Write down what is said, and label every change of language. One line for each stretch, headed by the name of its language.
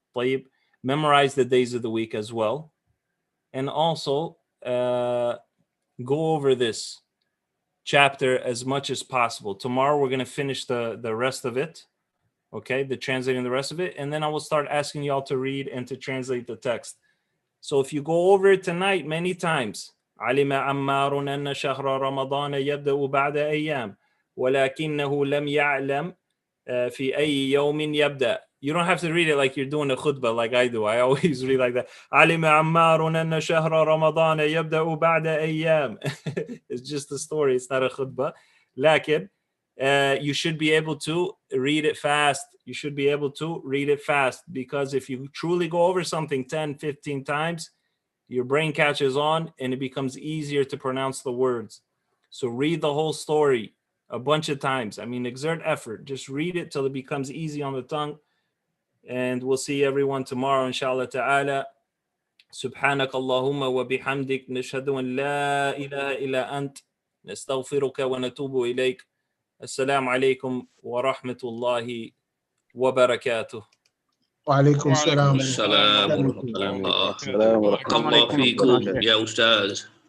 Arabic: طيب.
English: Memorize the days of the week as well. And also go over this chapter as much as possible. Tomorrow we're going to finish the rest of it. Okay, the translating the rest of it. And then I will start asking y'all to read and to translate the text. So if you go over it tonight many times,
Arabic: علم عمار أن شهر رمضان يبدأ بعد أيام ولكنه لم يعلم في أي يوم يبدأ.
English: You don't have to read it like you're doing a khutbah like I do. I always read like that.
Arabic: علم عمار أن شهر رمضان يبدأ بعد أيام.
English: It's just a story. It's not a khutbah.
Arabic: لكن
English: you should be able to read it fast. You should be able to read it fast, because if you truly go over something 10, 15 times, your brain catches on and it becomes easier to pronounce the words. So read the whole story a bunch of times. I mean, exert effort. Just read it till it becomes easy on the tongue. And we'll see everyone tomorrow, inshallah ta'ala.
Arabic: سبحانك اللهم وبحمدك نشهد أن لا إله إلا أنت نستغفرك ونتوب إليك. السلام عليكم ورحمة الله وبركاته. وعليكم السلام ورحمة الله. بارك الله فيكم يا أستاذ.